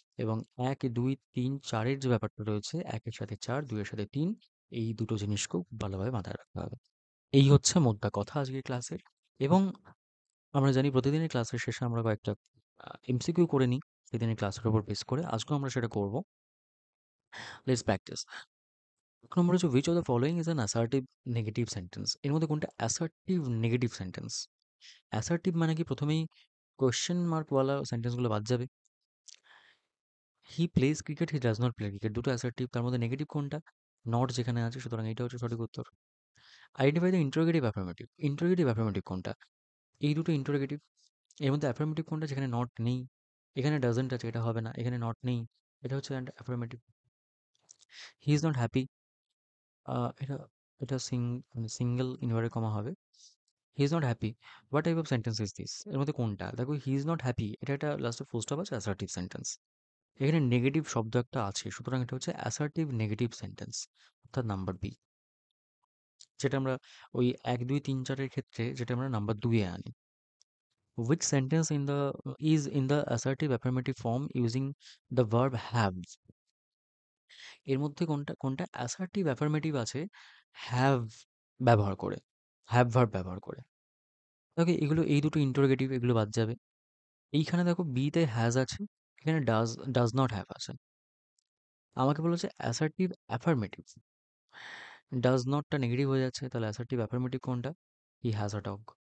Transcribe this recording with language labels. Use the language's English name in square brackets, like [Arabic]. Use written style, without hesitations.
[Bangla] এবং ১, ২, ৩, ৪ এর যে ব্যাপারটা রয়েছে, ১ এর সাথে ৪, ২ এর সাথে ৩, এই দুটো জিনিসকেও খুব ভালোভাবে মাথায় রাখতে হবে। এই হচ্ছে মোদ্দা কথা আজকের ক্লাসের। এবং আমরা জানি প্রতিদিনের ক্লাসের শেষে আমরা কয়েকটা এমসিকিউ করে নিই সেদিনের ক্লাসের উপর বেস করে। আজকেও আমরা সেটা করব। Let's practice. ১ নম্বর হচ্ছে, [English] which of the following is an assertive negative sentence? [Bangla] এর মধ্যে কোনটা assertive negative sentence? assertive মানে কি প্রথমেই কোয়েশ্চেন মার্ক ওয়ালা সেন্টেন্সগুলো বাদ যাবে। [English] he plays cricket, he does not play cricket, [Bangla] দুটো assertive। তার মধ্যে নেগেটিভ কোনটা? নট যেখানে আছে, সুতরাং এটা হচ্ছে সঠিক উত্তর। [English] identify the interrogative affirmative, [Bangla] interrogative affirmative কোনটা? এই দুটো ইন্টারোগেটিভ। এর মধ্যে অ্যাফার্মেটিভ কোনটা? যেখানে নট নেই। এখানে ডাজন্ট আছে, এটা হবে না। এখানে নট নেই, এটা হচ্ছে affirmative. [English] he is not happy, [Bangla] এটা এটা মানে সিঙ্গেল ইনভার্টেড কমা হবে। [English] He is not happy, what type of sentence is this? [Bangla] এর মধ্যে কোনটা? দেখো, [English] he is not happy, [Bangla] এটা একটা লাস্টে ফুল স্টপ আছে, অ্যাসার্টিভ সেন্টেন্স। এখানে নেগেটিভ শব্দ একটা আছে, সুতরাং এটা হচ্ছে অ্যাসার্টিভ নেগেটিভ সেন্টেন্স, অর্থাৎ নাম্বার বি। যেটা আমরা ওই ১, ২, ৩, ৪ এর ক্ষেত্রে যেটা আমরা নাম্বার ২ এ আনি। [English] Which sentence in the is in the assertive affirmative form using the verb have? [Bangla] এর মধ্যে কোনটা assertive affirmative আছে have ব্যবহার করে, have verb ব্যবহার করে? ওকে, এগুলো এই দুটো ইন্টারোগেটিভ, এগুলো বাদ যাবে। এইখানে দেখো বি তে হ্যাজ আছে, এখানে ডাজ নট হ্যাভ আছে। আমাকে বলেছে অ্যাসার্টিভ অ্যাফার্মেটিভ, ডাজ নটটা নেগেটিভ হয়ে যাচ্ছে, তাহলে অ্যাসার্টিভ অ্যাফার্মেটিভ কোনটা? [English] He has a dog.